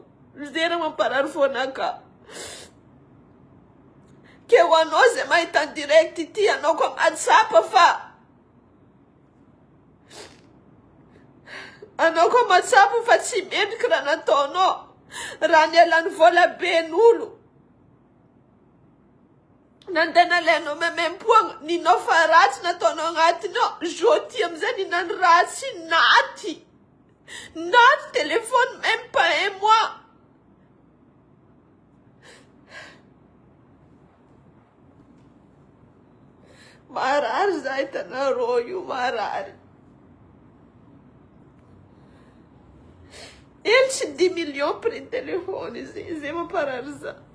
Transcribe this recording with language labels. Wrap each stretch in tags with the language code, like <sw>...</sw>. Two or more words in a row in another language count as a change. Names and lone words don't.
<mg>Zay raha mamparary foanakà. Ke ho anao zay mahita ny direct ity, anao koa mahatsapa fa anao koa mahatsapa fa tsy mendrika raha nataonao. Raha nialany vola ben'olo. Nandeha nalainao memem-poagna, ninao fa ratsy nataonao agnatiny ao. Jeudi amizay ninano ratsy naty.</mg> <fr>Naty téléphone même pas un mois.</fr> <mg>Marary za hitanareo io, marary. Ele tsy 10</mg> <fr>millions prix téléphone</fr> <mg>zay mamparary za.</mg>